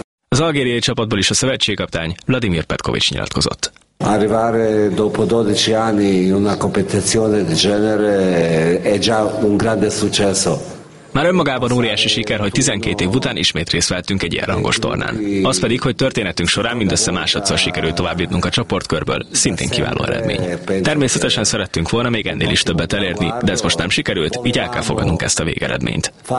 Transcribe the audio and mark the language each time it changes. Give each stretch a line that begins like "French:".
Hungarian: Az algériai csapatból is a szövetségkapitány Vladimir Petkovic nyilatkozott.
Italian: Arrivare dopo 12 anni in una competizione del genere è già un grande successo.
Hungarian: Már önmagában óriási siker, hogy 12 év után ismét részt vettünk egy ilyen rangos tornán. Az pedig, hogy történetünk során mindössze másodszor sikerült tovább jutnunk a csoportkörből, szintén kiváló eredmény. Természetesen szerettünk volna még ennél is többet elérni, de ez most nem sikerült, így el kell fogadnunk ezt a végeredményt.